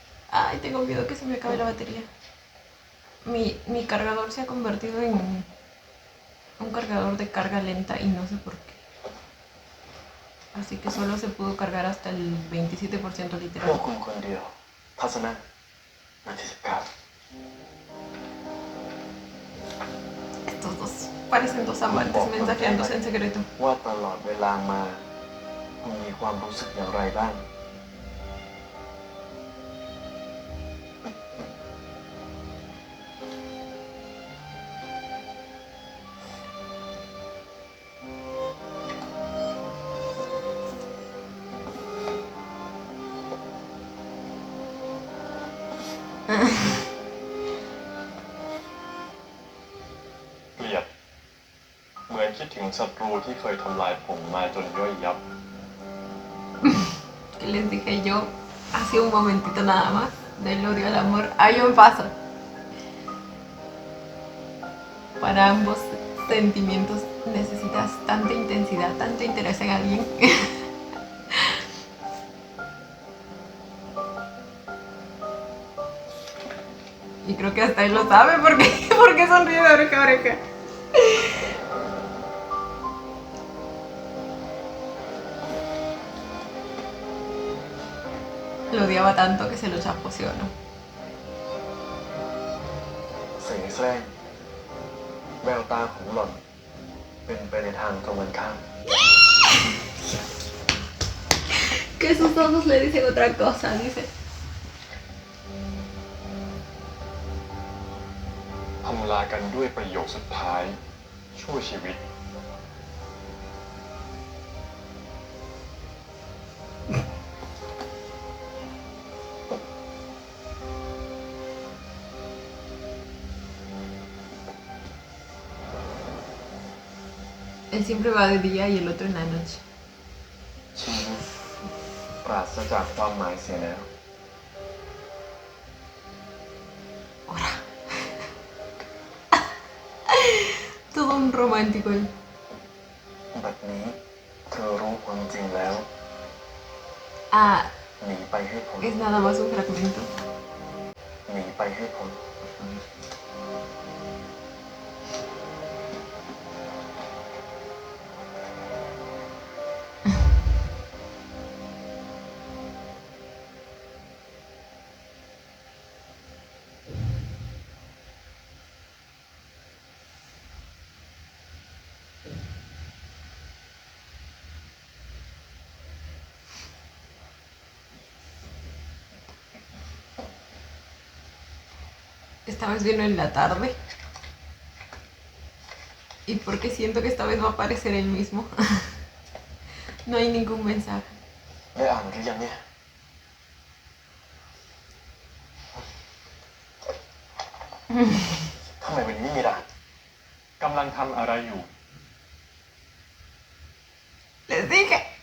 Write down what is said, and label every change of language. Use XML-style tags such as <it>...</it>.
<es>Ay, tengo miedo que se me acabe la batería. Mi cargador se ha convertido en un cargador de carga lenta y no sé por qué. Así que solo se pudo cargar hasta el 27%</es> <th>พวก</th> <es>literal.</es> <th>คุณคนเดียว ทัศนะนาที19</th> <es>Estos dos parecen dos amantes mensajeándose en secreto.</es> <th>ว่าตลอดเวลามาคุณมีความรู้สึกอย่างไรบ้าง เกลียด เหมือนคิดถึงศัตรูที่เคยทำลายผมมาจนย่อยยับ</th> <es>Que les dije yo hace un momentito nada más del odio al amor. Hay un paso. Para ambos sentimientos necesitas tanta intensidad, tanto interés en alguien. Y creo que hasta él lo sabe porque sonríe de oreja a oreja. lo odiaba tanto que se lo chaposeó, ¿no?</es> <th>เสแสร้งแววตาของหล่อน เป็นไปในทางตรงกันข้าม</th> <es>Que sus ojos le dicen otra cosa, dice.</es> <th>ทำลากันด้วยประโยคสุดท้ายชั่วชีวิต</th> <es>Él siempre va de día y el otro en la noche.</es> <th>ชีวิตปราศจากความหมายเสียแล้ว</th> <es>Ahora. Todo un romántico él.</es> <th>บัดนี้เธอรู้ความจริงแล้ว Ah, หนีไปให้พ้น</th> <es>es nada más un fragmento.</es> <th>หนีไปให้พ้น</th> <es>Esta vez vino en la tarde. ¿Y porque siento que esta vez va a aparecer él mismo? No hay ningún mensaje.</es> <th>ได้อ่านหรือยังเนี่ย ทำไมวันนี้ไม่มีด่าน กำลังทำอะไรอยู่</th> <es>Les dije.</es>